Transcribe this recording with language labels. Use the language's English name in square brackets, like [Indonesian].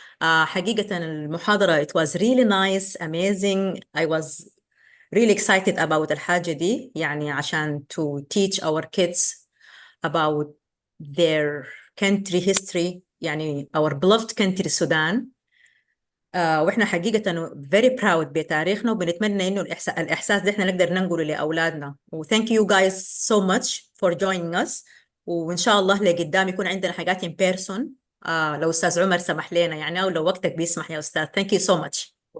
[Arabic] حقيقة المحاضرة [English] it was really nice, amazing. I was really excited about [Arabic] الحاجة دي, يعني عشان [English] to teach our kids about their country history, [Arabic] يعني [English] our beloved country Sudan. [Arabic] وإحنا حقيقة [English] very proud [Arabic] بتاريخنا, وبنتمنى إنه الإحساس ده إحنا نقدر ننقله لأولادنا. [English] thank you guys so much for joining us. [Arabic] وإن شاء الله لقدام يكون عندنا حاجات [English] in person, [Arabic] لو أستاذ عمر سمح لنا يعني, أو لو وقتك بيسمح يا أستاذ. [English] thank you so much.